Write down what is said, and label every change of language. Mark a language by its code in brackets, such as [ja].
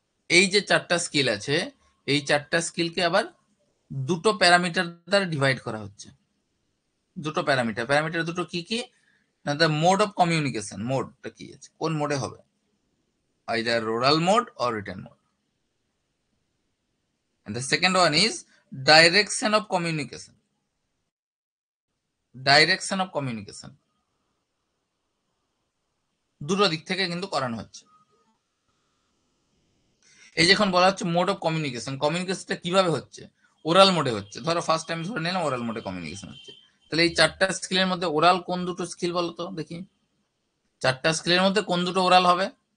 [bn] এই যে 4টা স্কিল আছে এই 4টা স্কিলকে আবার দুটো প্যারামিটার দ্বারা ডিভাইড করা হচ্ছে। দুটো প্যারামিটার, প্যারামিটার দুটো কি কি না? [en] the mode of communication, [bn] মোডটা কি আছে, কোন মোডে হবে? [en] Either oral mode or written mode. and the second one is direction of communication. [bn] Direction of communication দুটো দিক থেকে কিন্তু করানো হচ্ছে। এই যখন বলা হচ্ছে মোড অফ কমিউনিকেশন, কমিউনিকেশনটা কিভাবে হচ্ছে? ওরাল মোডে হচ্ছে। ধরো ফার্স্ট টাইম ধরে নিলাম ওরাল মোডে কমিউনিকেশন হচ্ছে। তাহলে এই 4টা স্কিলের মধ্যে ওরাল কোন দুটো স্কিল বলো তো দেখি? 4টা স্কিলের মধ্যে কোন দুটো ওরাল হবে?